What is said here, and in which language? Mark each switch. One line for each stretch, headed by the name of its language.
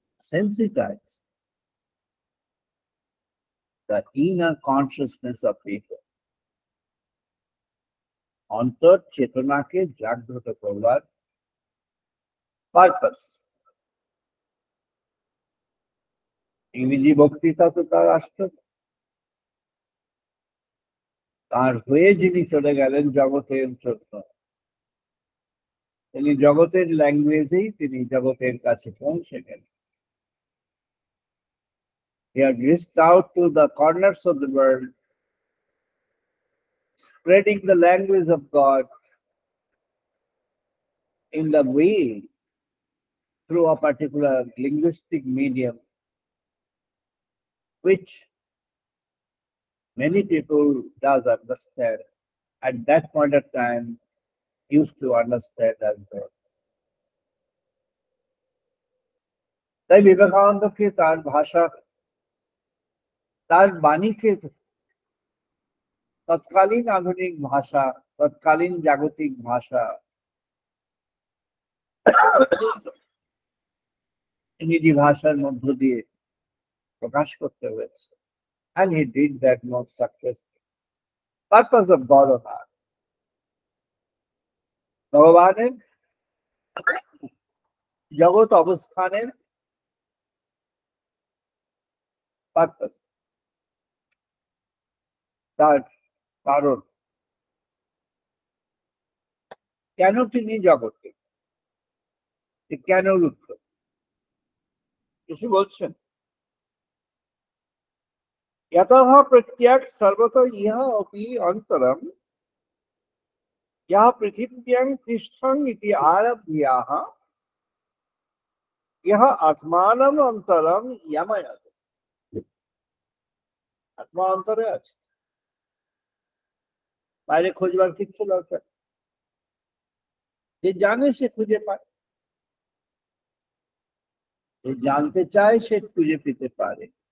English: sensitize the inner consciousness of people,
Bangla: অন্তর চেতনাকে জাগ্রত করবার পারপাস। ইংরেজি বক্তৃতা তো তার আসত, তার হয়ে যিনি চলে গেলেন জগতের জন্য, তিনি জগতের ল্যাঙ্গুয়েজেই তিনি জগতের কাছে পৌঁছে গেলেন।
English: He had reached out to the corners of the world, spreading the language of God in the way through a particular linguistic medium, which many people does understand at that point of time, used to understand as well.
Bangla: তাই বিবেকানন্দকে তার ভাষা, তার বাণীকে তৎকালীন আধুনিক ভাষা, তৎকালীন জাগতিক ভাষা, ইংরেজি ভাষার মধ্য দিয়ে প্রকাশ করতে হয়েছে।
English: And he did that most successfully. Purpose of God on earth.
Bangla: ভগবানের জগৎ অবস্থানের পারপাস, তার কারণ, কেন তিনি জগতে, কেন উত্তর কিছু বলছেন।
Sanskrit: यतः प्रत्यक्ष सर्वतः इह अपि अन्तरं यः पृथिव्यां तिष्ठन् इति आरभ्याः यः आत्मानं अन्तरं यमयत्।
Bangla: आत्मा অন্তরে আছে, বাইরে খোঁজবার কিচ্ছু দরকার, যে জানে সে খুঁজে পায়, যে জানতে চায় সে খুঁজে পেতে পারে।